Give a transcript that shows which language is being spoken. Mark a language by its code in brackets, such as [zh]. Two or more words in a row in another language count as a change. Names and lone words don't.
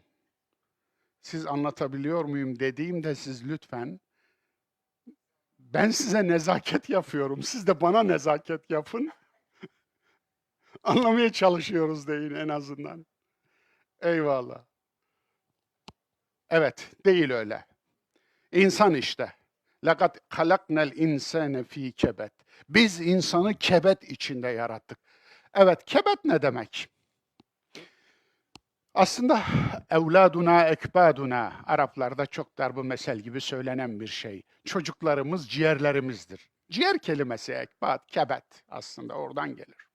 [tr] Siz anlatabiliyor muyum dediğimde siz lütfen, ben size nezaket yapıyorum, siz de bana nezaket yapın. Anlamaya çalışıyoruz deyin en azından. Eyvallah. Evet, değil öyle. İnsan işte. [ar] لَقَدْ خَلَقْنَا الْاِنْسَانَ ف۪ي kebet. [tr] Biz insanı kebet içinde yarattık. Evet, kebet ne demek? Aslında [ar] أولادنا أكبادنا, [tr] Araplarda çok darbu mesel gibi söylenen bir şey. Çocuklarımız ciğerlerimizdir. Ciğer kelimesi ekbad, kebet aslında oradan gelir.